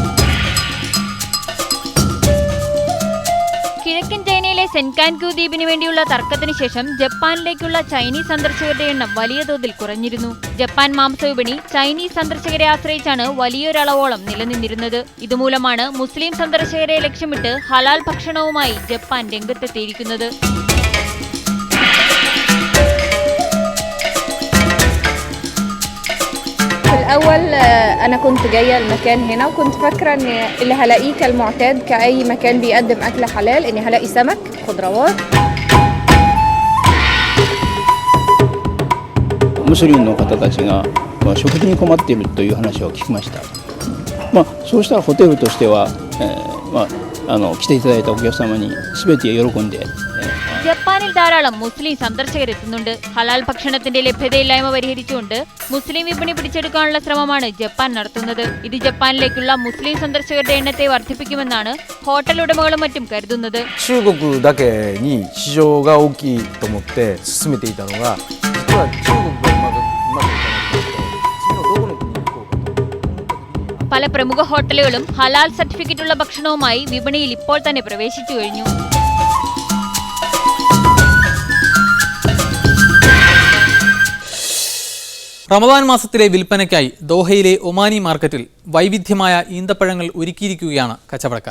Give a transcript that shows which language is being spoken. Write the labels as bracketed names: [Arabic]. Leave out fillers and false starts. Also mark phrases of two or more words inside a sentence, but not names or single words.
[Malayalam] കിഴക്കൻ ചൈനയിലെ സെൻകാൻക്യൂ ദ്വീപിന് വേണ്ടിയുള്ള തർക്കത്തിന് ശേഷം ജപ്പാനിലേക്കുള്ള ചൈനീസ് സന്ദർശകരുടെ എണ്ണം വലിയ തോതിൽ കുറഞ്ഞിരുന്നു. ജപ്പാൻ മാംസവിപണി ചൈനീസ് സന്ദർശകരെ ആശ്രയിച്ചാണ് വലിയൊരളവോളം നിലനിന്നിരുന്നത്. ഇതുമൂലമാണ് മുസ്ലിം സന്ദർശകരെ ലക്ഷ്യമിട്ട് ഹലാൽ ഭക്ഷണവുമായി ജപ്പാൻ രംഗത്തെത്തിയിരിക്കുന്നത്. [Arabic] الأول أنا كنت جاية المكان هنا وكنت فاكرة إن اللي هلاقيه كالمعتاد كأي مكان بيقدم أكل حلال إني هلاقي سمك خضروات. [Japanese] ムスリムの方たちが食事に困っているという話を聞きました。そうしたらホテルとしては、来ていただいたお客様に全て喜んで。 [Malayalam] ജപ്പാനിൽ ധാരാളം മുസ്ലിം സന്ദർശകരെത്തുന്നുണ്ട്. ഹലാൽ ഭക്ഷണത്തിന്റെ ലഭ്യതയില്ലായ്മ പരിഹരിച്ചുകൊണ്ട് മുസ്ലിം വിപണി പിടിച്ചെടുക്കാനുള്ള ശ്രമമാണ് ജപ്പാൻ നടത്തുന്നത്. ഇത് ജപ്പാനിലേക്കുള്ള മുസ്ലിം സന്ദർശകരുടെ എണ്ണത്തെ വർദ്ധിപ്പിക്കുമെന്നാണ് ഹോട്ടൽ ഉടമകളും മറ്റും കരുതുന്നത്. [Japanese] 中国だけに市場が大きいと思って進めていたのが、実は中国がうまくいかないと次のどこの国に行こうかと。 [Malayalam] പല പ്രമുഖ ഹോട്ടലുകളും ഹലാൽ സർട്ടിഫിക്കറ്റുള്ള ഭക്ഷണവുമായി വിപണിയിൽ ഇപ്പോൾ തന്നെ പ്രവേശിച്ചു കഴിഞ്ഞു. റമദാൻ മാസത്തിലെ വിൽപ്പനയ്ക്കായി ദോഹയിലെ ഒമാനി മാർക്കറ്റിൽ വൈവിധ്യമായ ഈന്തപ്പഴങ്ങൾ ഒരുക്കിയിരിക്കുകയാണ് കച്ചവടക്കാർ.